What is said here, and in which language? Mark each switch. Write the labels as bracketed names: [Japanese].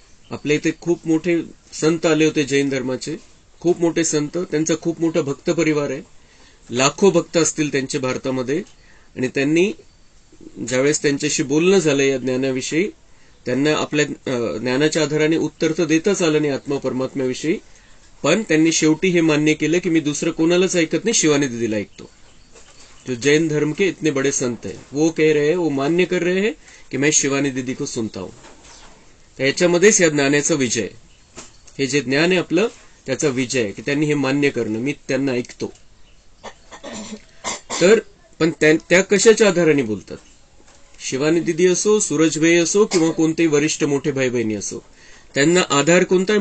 [Marathi] आपल्या इथे खूप मोठे संत आले होते जैन धर्माचे, खूप मोठे संत, त्यांचा खूप मोठा भक्त परिवार आहे, लाखो भक्त असतील त्यांचे भारतामध्ये। आणि त्यांनी ज्यावेळेस त्यांच्याशी बोलणं झालं या ज्ञानाविषयी, त्यांना आपल्या ज्ञानाच्या आधाराने उत्तर तर देताच आलं नाही आत्मा परमात्म्याविषयी, पण त्यांनी शेवटी हे मान्य केलं की मी दुसरं कोणालाच ऐकत नाही, शिवानी दीदीला ऐकतो। [Hindi] जो जैन धर्म के इतने बड़े संत हैं वो कह रहे हैं, वो मान्य कर रहे हैं कि मैं शिवानी दीदी को सुनता हूं। [Marathi] त्याच्यामध्येच या ज्ञानाचा विजय, हे जे ज्ञान आहे आपलं त्याचा विजय, की त्यांनी हे मान्य करणं, मी त्यांना ऐकतो। तर पण त्या कशाच्या आधाराने बोलतात? शिवानी दिदी असो, सूरजभाई असो, किंवा कोणतेही वरिष्ठ मोठे भाई बहिणी असो, त्यांना आधार कोणता आहे?